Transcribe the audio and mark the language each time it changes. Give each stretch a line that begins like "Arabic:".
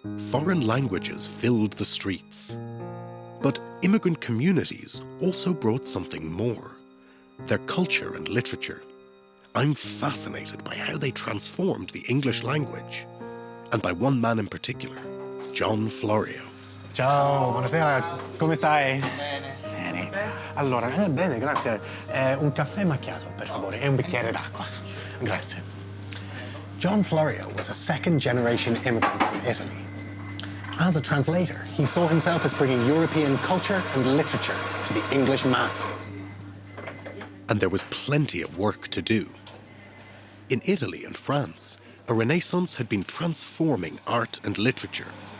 English: Foreign languages filled the streets. But immigrant communities also brought something more. Their culture and literature. I'm fascinated by how they transformed the English language, and by one man in particular, John Florio.
Italian: Ciao, buonasera, come stai? Bene. Allora, bene, grazie. Un caffè macchiato, per favore, e un bicchiere d'acqua. Grazie.
English: John Florio was a second-generation immigrant from Italy. As a translator, he saw himself as bringing European culture and literature to the English masses. And there was plenty of work to do. In Italy and France, a Renaissance had been transforming art and literature.